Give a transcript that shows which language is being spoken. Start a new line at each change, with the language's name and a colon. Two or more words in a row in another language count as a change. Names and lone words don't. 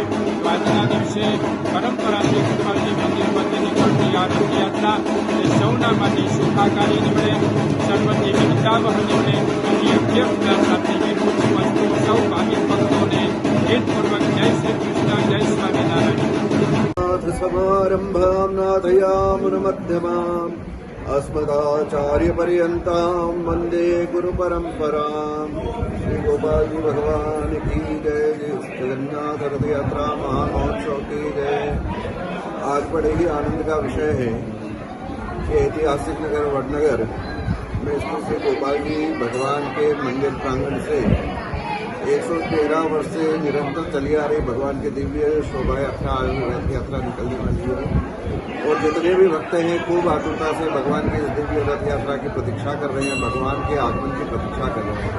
Gujarati: તો આજના દિવસે પરંપરાથી ગોપાલજી મંદિરમાંથી નીકળતી આ રથયાત્રા એ સૌના માટે સુખાકારી નીવડે, સર્વથી વિદ્યાવહ નીવડે એવી અભ્યર્થના સાથે વિરુદ્ધ વસ્તુ સૌ ભાવિક ભક્તોને હેતપૂર્વક જય શ્રી કૃષ્ણ, જય સ્વામિનારાયણ.
Sanskrit: समारम्भाम् नाथयामुनमध्यमाम् अस्मदाचार्यपर्यन्ताम् वन्दे गुरुपरम्पराम्.
Hindi: श्री गोपाल जी भगवान की जय, जगन्नाथ रथ यात्रा महामहोत्सव की जय. आज बड़े ही आनंद का विषय है कि ऐतिहासिक नगर वडनगर में स्थित श्री गोपाल जी भगवान के मंदिर प्रांगण से 113 वर्ष से निरंतर चली आ रही भगवान की दिव्य शोभा यात्रा रथ यात्रा निकलने वाली है और जितने भी भक्त हैं खूब आतुरता से भगवान की दिव्य रथ यात्रा की प्रतीक्षा कर रहे हैं, भगवान के आगमन की प्रतीक्षा कर रहे हैं.